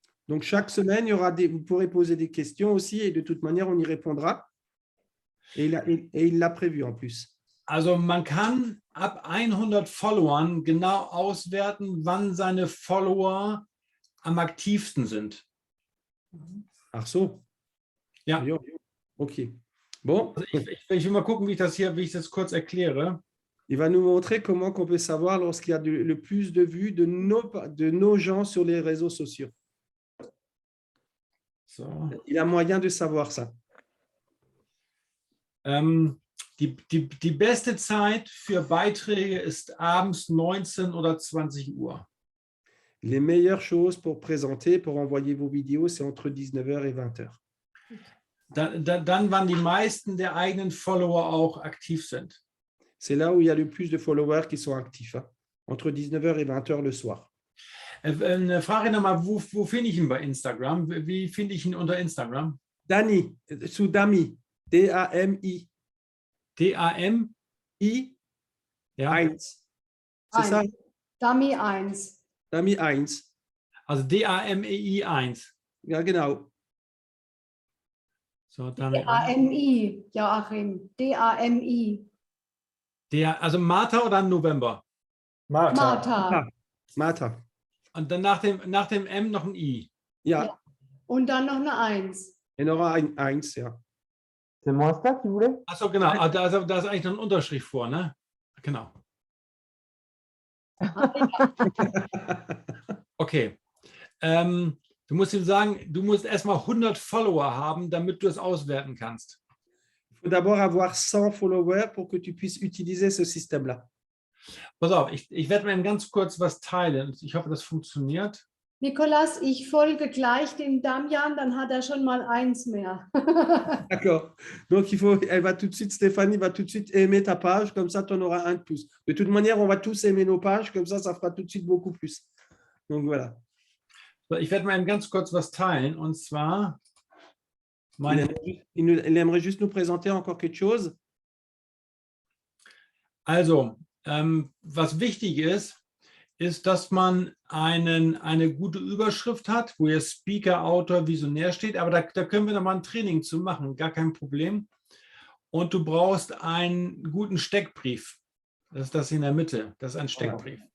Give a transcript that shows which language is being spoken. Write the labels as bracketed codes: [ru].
[fr] donc chaque semaine, vous pourrez poser des questions aussi et de toute manière, on y répondra. Et il l'a prévu en plus. [de] also man kann ab 100 Followern genau auswerten, wann seine Follower am aktivsten sind. Ach so. Ja. Jo. Okay. Bon. Also ich will mal gucken, wie ich das kurz erkläre. [fr] Il va nous montrer comment on peut savoir lorsqu'il y a le plus de vues de nos gens sur les réseaux sociaux. So. Il a moyen de savoir ça. [de] Die beste Zeit für Beiträge ist abends 19 oder 20 Uhr. [fr] Les meilleures choses pour présenter, pour envoyer vos vidéos, c'est entre 19h et 20h. [de] Dann, wann die meisten der eigenen Follower auch aktiv sind. [fr] C'est là où il y a le plus de followers qui sont actifs, hein, entre 19h et 20h le soir. [de] Eine Frage nochmal, wo finde ich ihn bei Instagram? Wie finde ich ihn unter Instagram? [fr] Dani, sous Dami, D-A-M-I. [de] D-A-M-I? Ja. [fr] 1. C'est ça? Dami 1. Dami 1. [de] Also D-A-M-E-I 1. Ja, genau. So, Dami 1. D-A-M-I, Joachim. D-A-M-I. Also Martha oder November? Martha. Martha. Und dann nach dem M noch ein I. Ja. Und dann noch eine 1. [fr] Et il y aura [de] ein 1, ja. [fr] C'est mon Insta qui voulait? [de] Achso, genau. Da ist eigentlich noch ein Unterstrich vor, ne? Genau. Okay. Du musst ihm sagen, du musst erstmal 100 Follower haben, damit du es auswerten kannst. [fr] Il faut d'abord avoir 100 followers pour que tu puisses utiliser ce système-là. [de] Pass auf, ich werde mal ganz kurz was teilen. Ich hoffe, das funktioniert. Nicolas, ich folge gleich dem Damian, dann hat er schon mal 1 mehr. [fr] D'accord. Donc, Stéphanie va tout de suite aimer ta page, comme ça, tu en auras un de plus. De toute manière, on va tous aimer nos pages, comme ça fera tout de suite beaucoup plus. Donc, voilà. [de] So, ich werde mal ganz kurz was teilen, und zwar [fr] Il aimerait juste nous présenter encore quelque chose. [de] Also, was wichtig ist, dass man eine gute Überschrift hat, wo ihr Speaker, Autor, Visionär steht, aber da können wir nochmal ein Training zu machen, gar kein Problem. Und du brauchst einen guten Steckbrief. Das ist das in der Mitte, das ist ein Steckbrief.